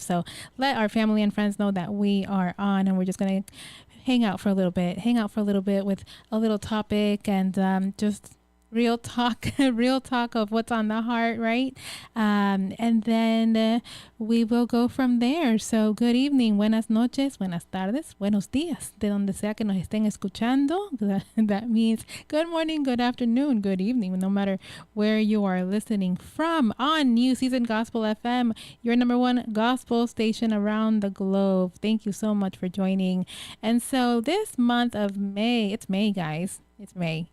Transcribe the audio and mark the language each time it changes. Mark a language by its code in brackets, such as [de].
[en] So let our family and friends know that we are on, and we're just going to hang out for a little bit with a little topic and just real talk of what's on the heart, right? And then we will go from there. So good evening, [es] buenas noches, buenas tardes, buenos días, de donde sea que nos estén escuchando. [en] That means good morning, good afternoon, good evening, no matter where you are listening from on New Season Gospel FM, your number one gospel station around the globe. Thank you so much for joining. And so this month of May, it's May, guys. It's May.